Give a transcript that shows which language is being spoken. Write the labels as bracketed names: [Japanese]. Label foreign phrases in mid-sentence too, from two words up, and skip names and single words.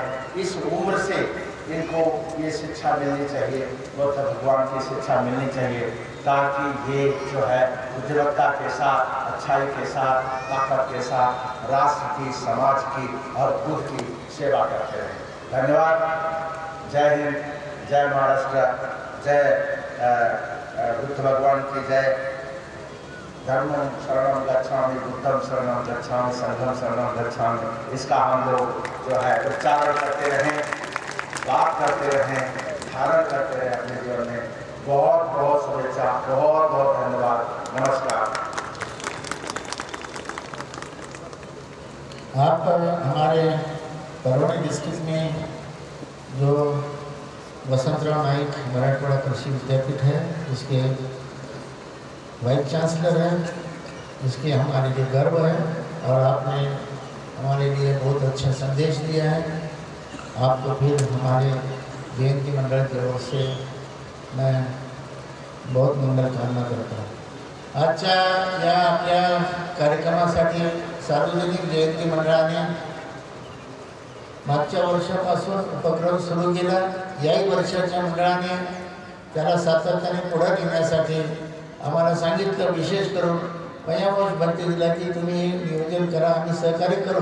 [Hindi] इस उम्र से इनको ये शिक्षा मिलनी चाहिए, बुद्ध भगवान की शिक्षा मिलनी चाहिए, ताकि ये जो है बुद्धिमत्ता के साथ, अच्छाई के साथ, ताकत के साथ राष्ट्र की, समाज की और खुद की सेवा करते रहें। धन्यवाद। जय हिंद, जय महाराष्ट्र, जय बुद्ध भगवान की जय। [Pali] धर्मं शरणं गच्छामि, बुद्धं शरणं गच्छामि, संघं शरणं गच्छामि। [Hindi] इसका हम लोग जो है उच्चारण करते रहें, बात करते रहें, धारण करते रहें अपने जीवन में। बहुत बहुत शुभेच्छा, बहुत बहुत धन्यवाद, नमस्कार। आप हमारे परवनी डिस्ट्रिक्ट में जो वसंतराव नाइक मराठवाड़ा कृषि विद्यापीठ है, उसके वाइस चांसलर हैं, जिसके हमारे लिए गर्व है, और आपने हमारे लिए बहुत अच्छा संदेश दिया है। आपको फिर हमारे जयंती मंडळ की ओर से मैं बहुत मंगल कामना करता हूँ। [Marathi] आजच्या या आपल्या कार्यक्रमासाठी सार्वजनिक जयंती मंडळाने मागच्या वर्षापासून उपक्रम सुरू केला। याही वर्षाच्या मंडळाने त्याला सातत्याने पुढे नेण्यासाठी आम्हाला सांगितलं, विशेष करून मयावंश भंते दिला की तुम्ही नियोजन करा, आम्ही सहकार्य करू।